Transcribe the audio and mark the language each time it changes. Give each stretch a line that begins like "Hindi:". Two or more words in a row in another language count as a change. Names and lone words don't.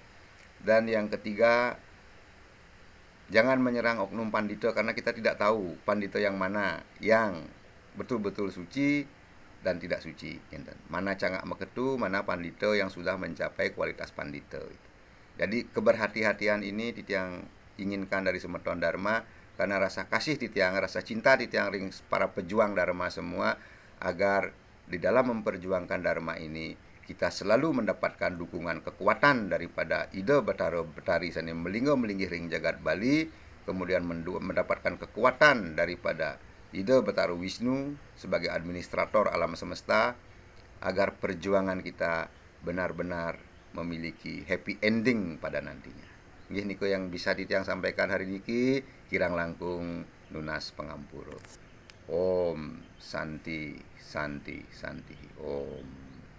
Indonesian: Dan yang ketiga, jangan menyerang oknum pandito, karena kita tidak tahu pandito yang mana yang betul-betul suci dan tidak suci. Mana
Balinese: cangak meketu,
Indonesian: mana pandito yang sudah mencapai kualitas pandito. Jadi keberhati-hatian ini titiang inginkan dari Semeton Dharma, karena rasa kasih titiang, rasa cinta titiang ring para pejuang Dharma semua, agar di dalam memperjuangkan Dharma ini kita selalu mendapatkan dukungan kekuatan daripada Ida Betaro Betari Sani Melinggo Melinggih Ring Jagat Bali, kemudian mendapatkan kekuatan daripada Ida Betaro Wisnu sebagai administrator alam semesta, agar perjuangan kita benar-benar memiliki
English: happy ending
Indonesian: pada nantinya.
Balinese: Nggih niko
Indonesian: yang bisa ditiang sampaikan hari
Balinese: niki, kirang langkung nunas pangampura.
Sanskrit: Om Santi Santi Santi Om.